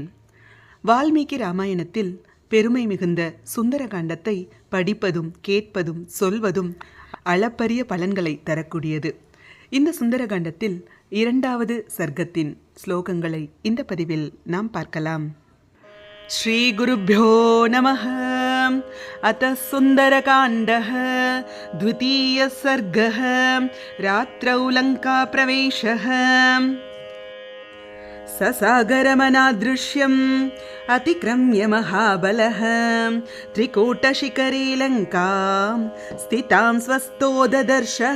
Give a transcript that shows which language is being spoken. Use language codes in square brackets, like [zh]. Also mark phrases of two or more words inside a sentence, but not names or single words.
[ta] வால்மீகி ராமாயணத்தில் பெருமை மிகுந்த சுந்தரகாண்டத்தை படிப்பதும் கேட்பதும் சொல்வதும் அளப்பரிய பலன்களை தரக்கூடியது. இந்த சுந்தரகாண்டத்தில் 2வது சர்க்கத்தின் ஸ்லோகங்களை இந்த பதிவில் நாம் பார்க்கலாம். [sa] श्री गुरुभ्यो नमः। अथ सुन्दरकाण्डः द्वितीयः सर्गः. रात्रौ लङ्का प्रवेशः. ससागरमनादृश्यम् अतिक्रम्य महाबलः त्रिकूटशिखरे लङ्कां स्थितां स्वस्थो ददर्शः.